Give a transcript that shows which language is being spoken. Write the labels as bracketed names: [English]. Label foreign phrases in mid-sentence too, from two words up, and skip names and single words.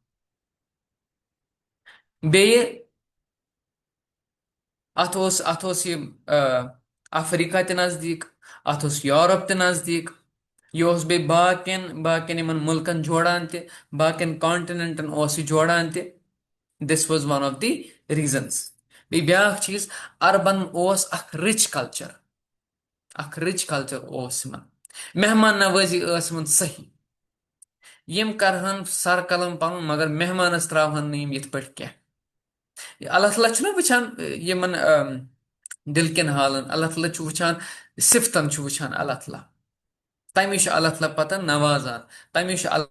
[Kashmiri] بیٚیہِ اتھ اوس یہِ افریقہ تہِ نزدیٖک اتھ اوس یورپ تہِ نزدیٖک یہِ اوس بیٚیہِ باقین یِمن مُلکن جوڑان تہِ باقین کانٹِنٮ۪نٹن اوس یہِ جوڑان تہِ [English] this was one of the reasons [Kashmiri] بیٚیہِ بیاکھ چیٖز عربن اوس اکھ [English] rich culture [Kashmiri] اوس یِمن مہمان نوٲزی ٲس یِمن صحیح یِم کرہن سر قلم پنُن مگر مہمانس تراوہن نہٕ یِم یِتھ پٲٹھۍ کینٛہہ اللہ تعالیٰ چھُنہ وٕچھان یِمن دِل کٮ۪ن حالن اللہ تعالیٰ چھُ وٕچھان صفتن چھُ وٕچھان اللہ تعالیٰ تمی چھُ اللہ تعالیٰ پتہٕ نوازان تمی چھُ اللہ